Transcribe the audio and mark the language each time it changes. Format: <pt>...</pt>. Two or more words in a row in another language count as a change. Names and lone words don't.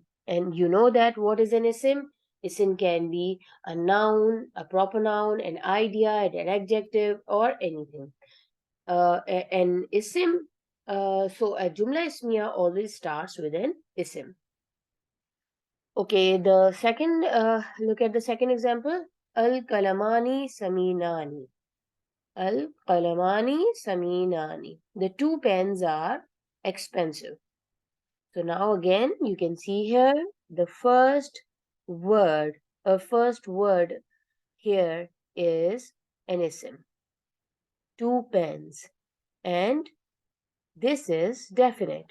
<en>And you know that what is an isim? Isim can be a noun, a proper noun, an idea, an adjective, or anything. An isim, so a</en> <ar>جملة اسمية</ar> <en>always starts with an isim. Okay, the second, look at the second example.</en> <ar>القلمان ثمينان. القلمان ثمينان.</ar> <en>The two pens are expensive. So now again, you can see here the first word here is an isim. Two pens. And this is definite.</en>